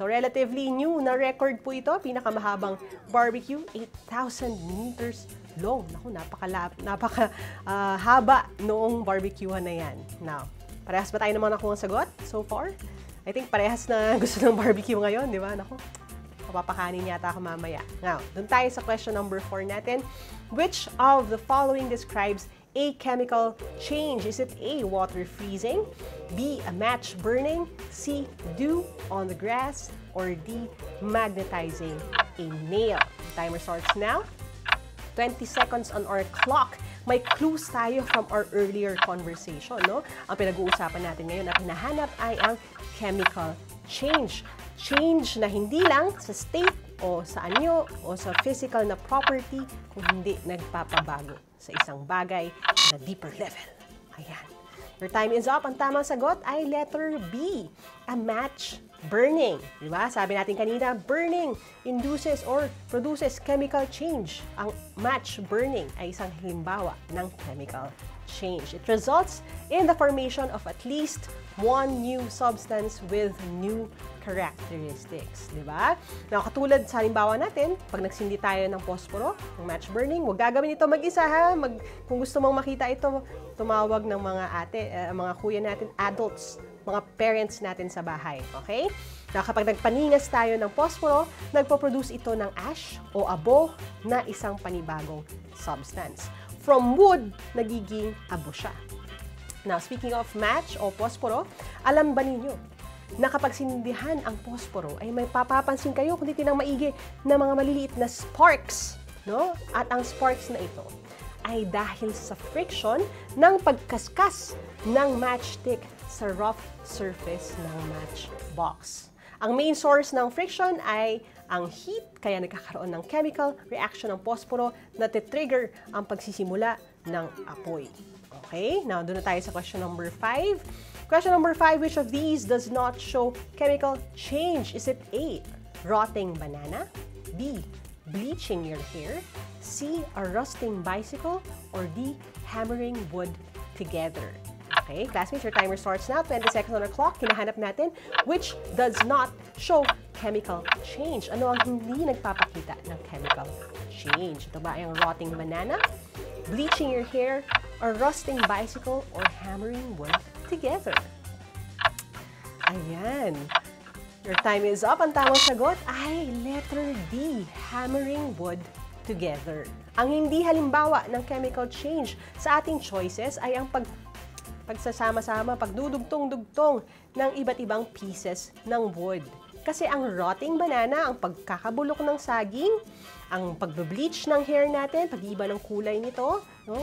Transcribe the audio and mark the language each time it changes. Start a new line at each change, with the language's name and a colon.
English: So, relatively new
Filipino: na record po ito. Pinakamahabang barbecue,
English: 8,000 meters long.
Filipino: Naku, napaka-haba noong barbecuehan na yan. Now, parehas ba tayo naman nakuha ang sagot
English: so far? I think
Filipino: parehas na gusto ng barbecue ngayon, di ba? Naku, mapapakanin yata ako mamaya. Now, dun tayo sa question number 4 natin.
English: Which of the following describes a chemical change? Is it A, water freezing, B, a match burning, C, dew on the grass, or D, magnetizing a nail? Timer starts now. 20 seconds on our clock.
Filipino: May clues tayo
English: from our earlier conversation,
Filipino: no? Ang pinag-uusapan natin ngayon na hinahanap ay ang chemical change. Change na hindi lang sa state o sa anyo o sa physical na property, kung hindi nagpapabago sa isang bagay na deeper level. Ayan.
English: Your time is up.
Filipino: Ang tamang sagot ay letter B,
English: a match burning.
Filipino: Diba? Sabi natin kanina,
English: burning induces or produces chemical change.
Filipino: Ang match burning ay isang halimbawa ng chemical change.
English: It results in the formation of at least one new substance with new characteristics.
Filipino: Diba? Now, katulad sa halimbawa natin, pag nagsindi tayo ng posporo, ng match burning, huwag gagawin ito mag-isa ha. Kung gusto mong makita ito, tumawag ng mga ate, mga kuya natin, adults, mga parents natin sa bahay. Okay? Now, kapag nagpaningas tayo ng posporo, nagpo-produce ito ng ash o abo na isang panibagong substance.
English: From wood,
Filipino: nagiging abo siya. Now, speaking of match o posporo, alam ba ninyo na kapag sinindihan ang posporo ay may papapansin kayo kung titinang maigi na mga maliliit na sparks, no? At ang sparks na ito ay dahil sa friction ng pagkaskas ng matchstick sa rough surface ng matchbox. Ang main source ng friction ay ang heat, kaya nagkakaroon ng chemical reaction ng posporo na titrigger ang pagsisimula ng apoy. Okay, now doon na tayo sa question number 5.
English: Question number 5, which of these does not show chemical change? Is it A, rotting banana, B, bleaching your hair, C, a rusting bicycle, or D, hammering wood together? Okay, classmates, your timer starts now. 20 seconds on the clock. Hinahanap natin which does not show chemical change.
Filipino: Ano ang hindi nagpapakita ng chemical change? Ito ba ay ang
English: rotting banana, bleaching your hair, a rusting bicycle, or hammering wood together? Ayan. Your time is up.
Filipino: Ang tamang sagot ay letter D,
English: hammering wood together.
Filipino: Ang hindi halimbawa ng chemical change sa ating choices ay ang pagsasama-sama, pagdudugtong-dugtong ng iba't ibang pieces ng wood. Kasi ang rotting banana, ang pagkakabulok ng saging, ang pagbe-bleach ng hair natin, pag-iiba ng kulay nito, no?